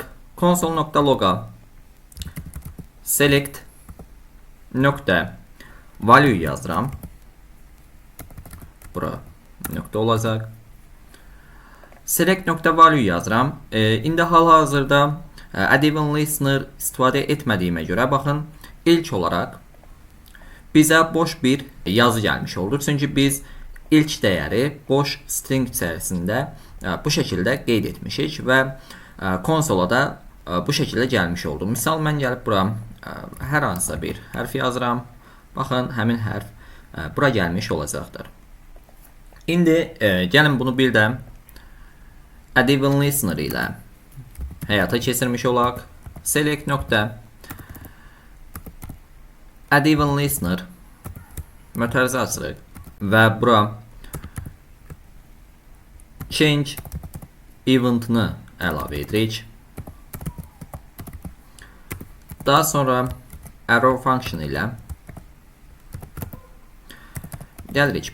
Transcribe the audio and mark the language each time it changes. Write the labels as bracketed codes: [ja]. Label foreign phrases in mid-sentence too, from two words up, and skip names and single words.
[az] Console.log'a select nöqtə value yazıram. Bura nöqtə olacaq. Select nöqtə value yazıram. İndi hal-hazırda [en] add-even listener [az] istifadə etmədiyimə görə baxın, ilk olaraq bizə boş bir yazı gəlmiş oldu. Çünki biz ilk dəyəri boş string içərisində bu şəkildə qeyd etmişik və konsola da bu şəkildə gəlmiş oldu. Misal mən gəlib bura hər hansısa bir hərf yazıram. Baxın, həmin hərf bura gəlmiş olacaqdır. İndi gəlin bunu bir də [en] add-even listener [az] ilə həyata keçirmiş olaq. Select nöqtə [en] add-even listener [az] mötərizə açırıq və bura [en] change event'ını [az] əlavə edirik. Daha sonra [en] arrow function [az] ilə gəlirik.